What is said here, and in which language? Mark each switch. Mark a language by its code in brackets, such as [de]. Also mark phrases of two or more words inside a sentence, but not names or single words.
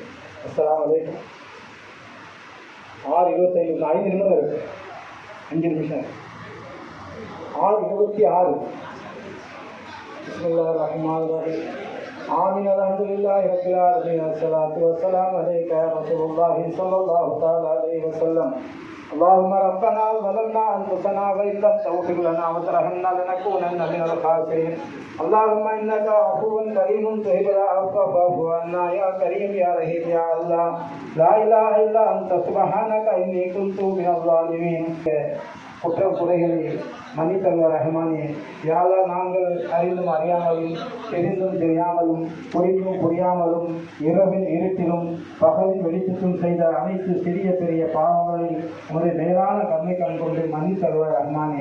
[ar] السلام عليكم. [ta] 6:25 5 நிமிடம் இருக்கு, 5 நிமிஷம். [ar] 6:26. بسم الله الرحمن الرحيم. آمين. الحمد لله رب العالمين. والصلاة والسلام عليك يا رسول الله صلى الله تعالى عليه وسلم. اللهم ربنا ظلمنا انفسنا وان لم تغفر لنا وترحمنا لنكونن من الخاسرين. اللهم انك عفو كريم تحب العفو فاعف عنا يا كريم يا رحيم يا الله. لا اله الا انت سبحانك اني كنت من الظالمين. [ta] குற்றம் குறைகளை மன்னித்தருவார் ரஹ்மானே. யா அல்லாஹ், நாங்கள் அறிந்தும் அறியாமலும் தெரிந்தும் தெரியாமலும் புரிந்தும் புரியாமலும் இரவின் இருட்டிலும் பகலின் வெளிச்சத்தும் செய்த அனைத்து சிறிய பெரிய பாவங்களை உங்களுடைய நேரான கண்ணை கண் கொண்டு மன்னித்தருவார் ரஹ்மானே.